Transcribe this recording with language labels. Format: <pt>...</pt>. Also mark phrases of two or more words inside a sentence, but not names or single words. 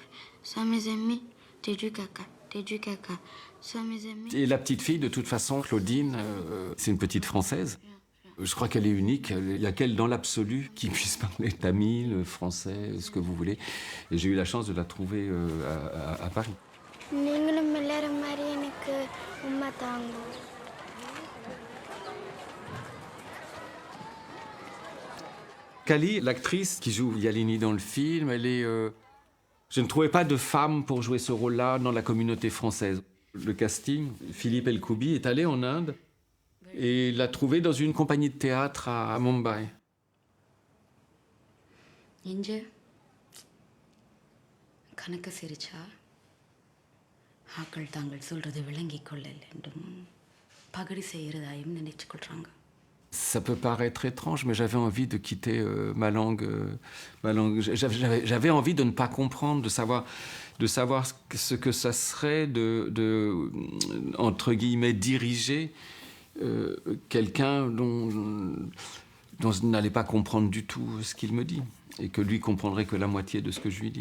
<fr>Sans mes amis, t'es du caca. T'es du caca. Sans mes amis... Et la petite fille, de toute façon, Claudine, c'est une petite Française. Je crois qu'elle est unique. Il n'y a qu'elle dans l'absolu qui puisse parler tamil, français, ce que vous voulez. Et j'ai eu la chance de la trouver à Paris.</fr> <ta>நீங்களும் எல்லாரும் மாதிரி எனக்கு உம்மா தாங்க.</ta> <fr>Kali, l'actrice qui joue Yalini dans le film, je ne trouvais pas de femme pour jouer ce rôle-là dans la communauté française. Le casting, Philippe Elkoubi est allé en Inde et l'a trouvé dans une compagnie de théâtre à Mumbai.</fr> <ta>இஞ்சு கணக்கு சிரிச்சா ஆக்கள் தாங்கள் சொல்றது விளங்கிக் கொள்ளல் என்றும் பகடி செய்யறதாயும் நினைச்சு கொள்றாங்க.</ta> <fr>Ça peut paraître étrange, mais j'avais envie de quitter ma langue. J'avais envie de ne pas comprendre, de savoir ce que ça serait de entre guillemets, diriger quelqu'un dont je n'allais pas comprendre du tout ce qu'il me dit, et que lui comprendrait que la moitié de ce que je lui dis.</fr>